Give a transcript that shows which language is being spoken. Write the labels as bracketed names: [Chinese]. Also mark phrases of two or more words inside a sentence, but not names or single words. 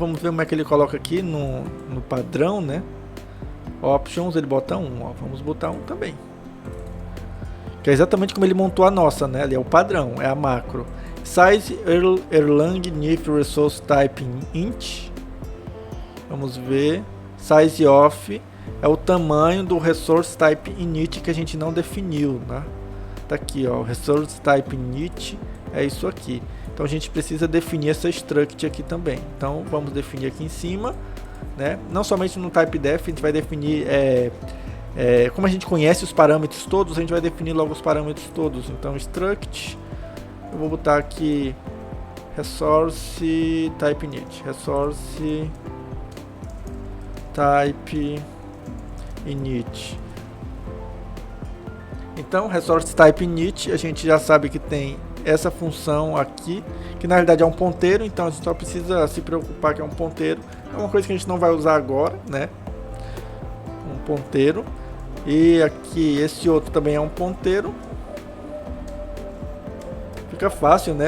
[Portuguese] Vamos ver como é que ele coloca aqui no padrão, né? Options, ele bota 1, ó. Vamos botar 1 também. Que é exatamente como ele montou a nossa, né? Ali é o padrão, é a macro. [English] Size Erlang Nif Resource Type int. [Portuguese] Vamos ver. [English] Size of [Portuguese] é o tamanho do [English] resource type init [Portuguese] que a gente não definiu, né? Tá aqui, ó. [English] Resource type init [Portuguese] é isso aqui. Então a gente precisa definir essa struct aqui também. Então vamos definir aqui em cima, né? Não somente no [English] type def, [Portuguese] a gente vai definir, como a gente conhece os parâmetros todos, a gente vai definir logo os parâmetros todos. Então struct eu vou botar aqui [English] resource type init, resource type init. [Portuguese] Então, [English] resource type init, [Portuguese] a gente já sabe que tem essa função aqui, que na realidade é um ponteiro, então a gente só precisa se preocupar que é um ponteiro. É uma coisa que a gente não vai usar agora, né? Um ponteiro. E aqui esse outro também é um ponteiro. Fica fácil, né?